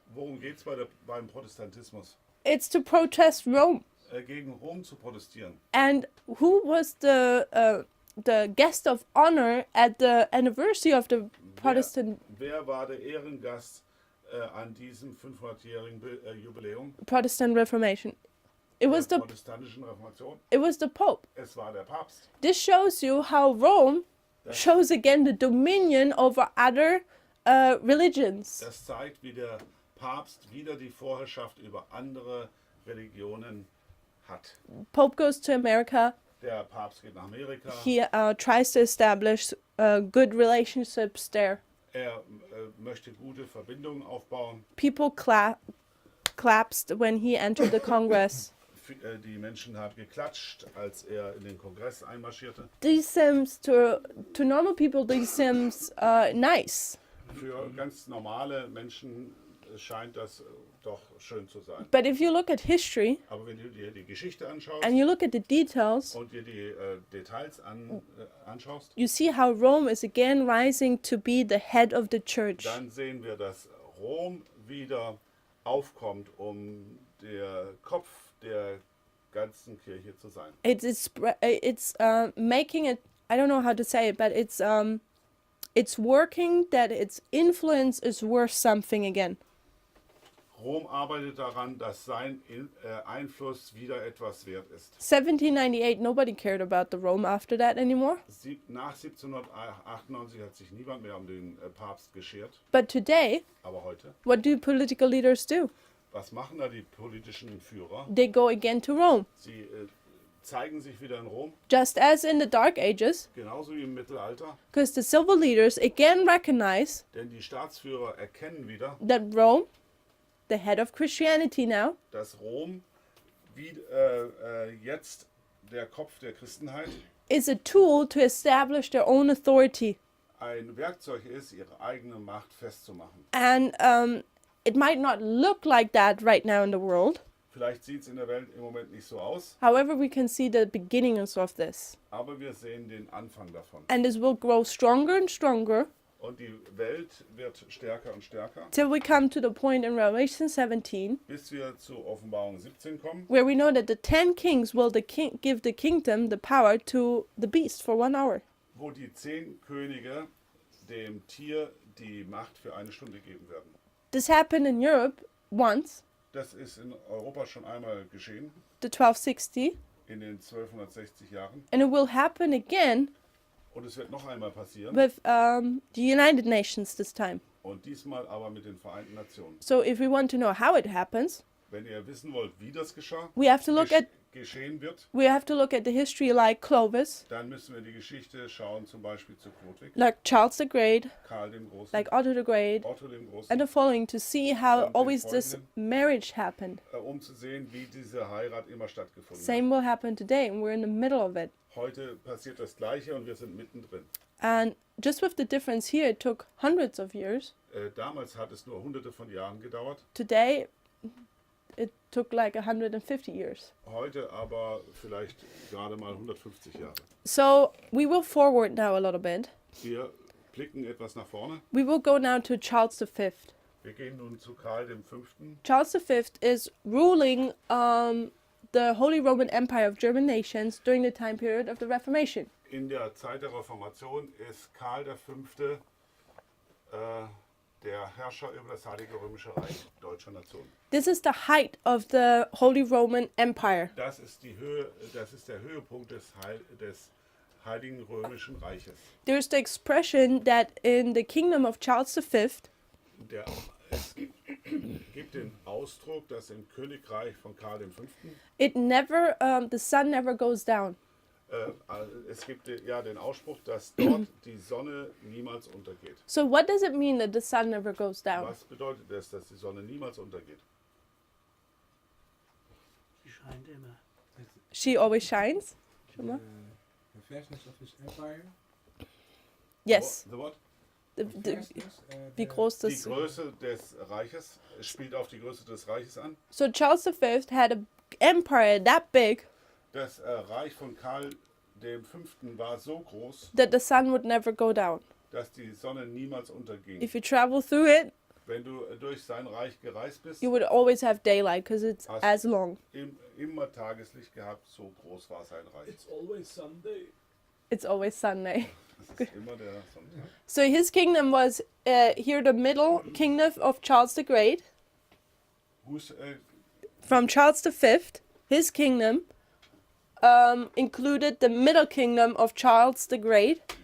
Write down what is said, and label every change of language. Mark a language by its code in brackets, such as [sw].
[de] Worum geht es beim Protestantismus? [en] It's to protest Rome. [de] Gegen Rom zu protestieren. [en] And who was the guest of honor at the anniversary of the Protestant [de] Wer war der Ehrengast an diesem 500-jährigen Jubiläum [en] Protestant Reformation? It was [de] der [en] the [de] protestantischen Reformation? [en] it was the Pope. [de] Es war der Papst. [en] This shows you how Rome shows again the dominion over other religions. [de] Das zeigt, wie der Papst wieder die Vorherrschaft über andere Religionen hat. [en] Pope goes to America. [de] Der Papst geht nach Amerika. [en] He tries to establish good relationships there. [de] Er möchte gute Verbindungen aufbauen. [en] People clapped when he entered the Congress. [de] Die Menschen haben geklatscht, als er in den Kongress einmarschierte. [en] These seems to normal people. These seems nice. [de] Für ganz normale Menschen scheint das doch schön zu sein. [en] But if you look at history [de] Aber wenn du dir die Geschichte anschaust [en] and you look at the details, [de] und dir die Details anschaust, [en] you see how Rome is again rising to be the head of the church. [de] dann sehen wir, dass Rom wieder aufkommt, um der Kopf der ganzen Kirche zu sein. [en] It's making it. I don't know how to say it, but it's working that its influence is worth something again. [de] Rom arbeitet daran, dass sein Einfluss wieder etwas wert ist. [en] 1798, nobody cared about the Rome after that anymore. [de] Nach 1798 hat sich niemand mehr um den Papst geschert. [en] But today, [de] Aber heute, [en] what do political leaders do? [de] was machen da die politischen Führer? [en] They go again to Rome. [de] Sie zeigen sich wieder in Rom, [en] Just as in the Dark Ages, [de] genauso wie im Mittelalter. [en] because the civil leaders again recognize [de] Denn die Staatsführer erkennen wieder, [en] that Rome, the head of Christianity now, [de] dass Rom wie, jetzt der Kopf der Christenheit [en] is a tool to establish their own authority. [de] ein Werkzeug ist, ihre eigene Macht festzumachen. [en] And it might not look like that right now in the world. [de] Vielleicht sieht es in der Welt im Moment nicht so aus, [en] However, we can see the beginnings of this. [de] aber wir sehen den Anfang davon. [en] And this will grow stronger and stronger [de] Und die Welt wird stärker und stärker, [en] till we come to the point in Revelation 17 [de] bis wir zur Offenbarung 17 kommen, [en] where we know that the 10 kings will give the kingdom the power to the beast for 1 hour. [de] wo die 10 Könige dem Tier die Macht für eine Stunde geben werden. [en] This happened in Europe once, [de] Das ist in Europa schon einmal geschehen, [en] the 1260, [de] in den 1260 Jahren. [en] and it will happen again [de] Und es wird noch einmal passieren. [en] with the United Nations this time. [de] Und diesmal aber mit den Vereinten Nationen. [en] So if we want to know how it happens, [de] Wenn ihr wissen wollt, wie das [en] we have to look at [de] geschehen wird, [en] the history like Clovis, [de] dann müssen wir die Geschichte schauen, zum Beispiel zu Chlodwig, [en] like Charles the Great, [de] Karl dem Großen, [en] like Otto the Great, [de] Otto dem Großen, [en] and the following to see how [de] Und den [en] always this [de] folgenden. [en] marriage happened. [de] Um zu sehen, wie diese Heirat immer stattgefunden hat. [en] Same will happen today, and we're in the middle of it. [de] Heute passiert das Gleiche und wir sind mittendrin. [en] And just with the difference here, it took hundreds of years. [de] Damals hat es nur hunderte von Jahren gedauert, [en] Today, it took like 150 years. [de] heute aber vielleicht gerade mal 150 Jahre. [en] So we will forward now a little bit. [de] Wir blicken etwas nach vorne. [en] We will go now to Charles V. [de] Wir gehen nun zu Karl V. [en] Charles V is ruling the Holy Roman Empire of German nations during the time period of the Reformation. [de] In der Zeit der Reformation ist Karl V. Der Herrscher über das Heilige Römische Reich deutscher Nation. [en] This is the height of the Holy Roman Empire. [de] Das ist der Höhepunkt des Heiligen Römischen Reiches. [en] There's the expression that in the kingdom of Charles V, [de] Es gibt den Ausdruck, dass im Königreich von Karl V. [en] it never, the sun never goes down. [de] Es gibt den Ausspruch, dass dort die Sonne niemals untergeht. [en] So what does it mean that the sun never goes down? [de] Was bedeutet das, dass die Sonne niemals untergeht? Sie scheint immer. [en] She always shines? The vastness of his empire. Yes. The what? The, Vastness, [de] wie groß Die das... Größe des Reiches spielt auf die Größe des Reiches an. [en] So Charles V had an empire that big [de] Das Reich von Karl V. war so groß, [en] that the sun would never go down. [de] dass die Sonne niemals unterging. [en] If you travel through it, [de] Wenn du durch sein Reich gereist bist, [en] you would always have daylight because it's [de] Hast- [en] as long. [de] immer Tageslicht gehabt, so groß war sein Reich. [en] It's always Sunday. It's always Sunday. [de] Es ist immer der Sonntag. [en] So his kingdom was here the middle kingdom of Charles the Great. Who's, From Charles V, his kingdom included the middle kingdom of Charles the Great.